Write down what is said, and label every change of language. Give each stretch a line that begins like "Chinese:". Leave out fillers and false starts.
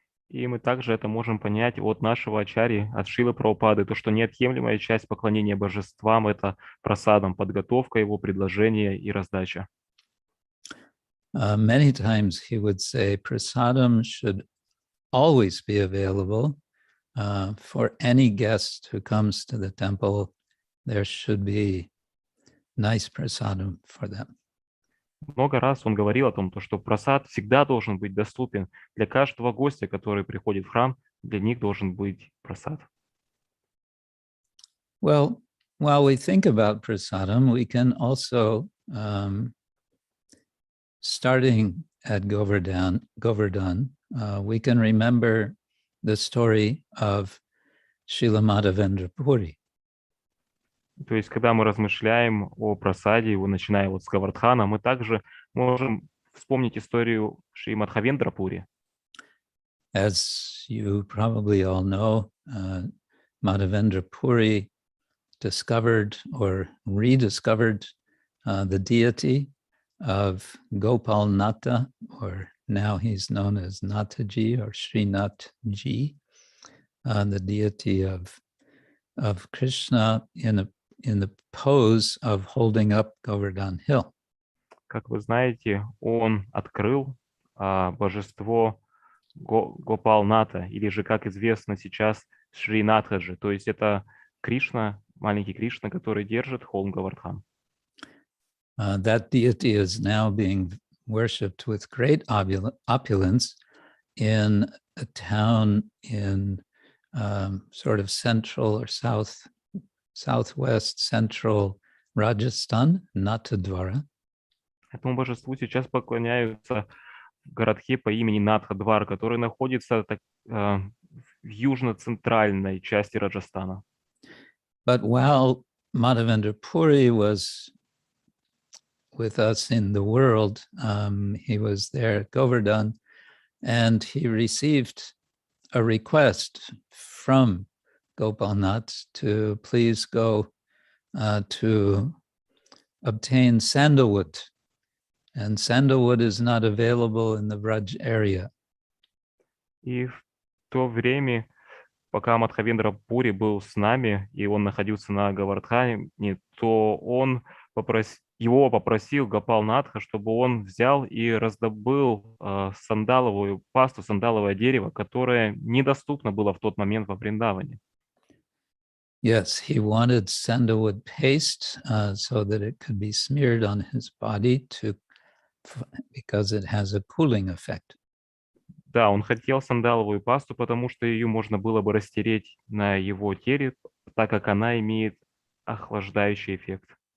Russian: И мы также это можем понять от нашего ачарьи, от Шрилы Прабхупады, то, что неотъемлемая часть поклонения божествам — это прасадам, подготовка его, предложение и раздача.
English: Many times he would say prasadam should always be available for any guest who comes to the temple. There should be nice prasadam for them.
Russian: Много раз он говорил о том, что прасад всегда должен быть доступен для каждого гостя, который приходит в храм, для них должен быть прасад.
English: Well, while we think about prasadam, we can also starting at Govardhan, we can remember the story of Srila Madhavendra Puri.
Russian: То есть, когда мы размышляем о прасаде, начиная вот с Гавардхана, мы также можем вспомнить историю Шри Мадхавендра Пури.
English: As you probably all know, Madhavendra Puri discovered or rediscovered the deity of Gopal Nata, or now he's known as Nataji or Srinathji, the deity of Krishna in the pose of holding up Govardhan Hill.
Russian: Как вы знаете, он открыл божество Гопал Ната, или же, как известно сейчас, Шри Надхаджи, то есть это Кришна, маленький Кришна, который держит холм Говардхан.
English: That deity is now being worshipped with great opulence in a town in sort of central or southwest central Rajasthan, Natadwara.
Russian: Этому божеству сейчас поклоняются в городке по имени Надхадвар, который находится в южно-центральной части Раджастана.
English: But while Madhavendra Puri was with us in the world, he was there at Govardhan, and he received a request from Gopalnath to please go to obtain sandalwood. And sandalwood is not available in the Braj area.
Russian: И в то время, пока Мадхавендра Пури был с нами, и он находился на Говардхане, то его попросил Гопалнатха, чтобы он взял и раздобыл сандаловую пасту, сандаловое дерево, которое недоступно было в тот момент во Вриндаване.
English: Yes, he wanted sandalwood paste so that it could be smeared on his body because it has a cooling effect.
Russian: Да, он хотел сандаловую пасту, потому что ее можно было бы растереть на его теле, так как она имеет охлаждающий эффект.